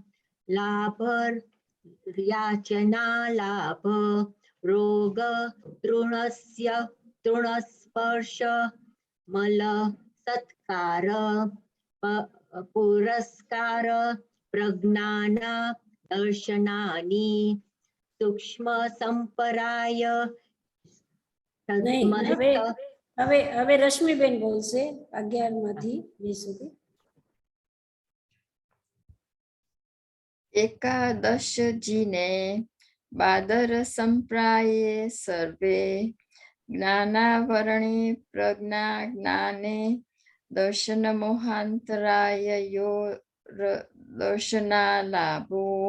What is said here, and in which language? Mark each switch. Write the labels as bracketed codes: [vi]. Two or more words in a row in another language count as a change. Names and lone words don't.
[sa] लाभ रोग तृणस्पर्श मल सत्कार पुरस्कार प्रज्ञान दर्शनानि सूक्ष्म संपराय [gu] હવે રશ્મિબેન બોલશે 11માંથી 20 સુધી. [sa] એકાદશ જીને બાદર સંપ્રાયે સર્વે જ્ઞાનાવરણે પ્રજ્ઞા જ્ઞાને દર્શન મોહાંતરાયો દર્શના લાભો